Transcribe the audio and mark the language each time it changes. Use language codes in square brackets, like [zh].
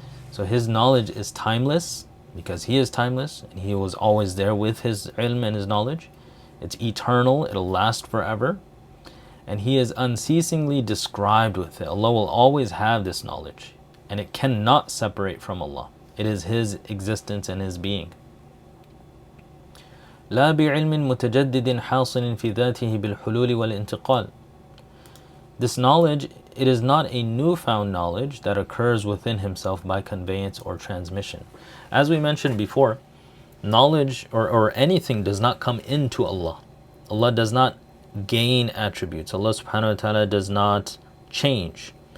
[en] So His knowledge is timeless, because He is timeless, and He was always there with His ilm and His knowledge. It's eternal, it'll last forever. And He is unceasingly described with it. Allah will always have this knowledge, and it cannot separate from Allah. It is His existence and His being. [ar] لا بعلم متجدد حاصل في ذاته بالحلول والانتقال. [en] This knowledge, it is not a newfound knowledge that occurs within Himself by conveyance or transmission. As we mentioned before, knowledge or anything does not come into Allah. Allah does not gain attributes. Allah subhanahu wa ta'ala does not change.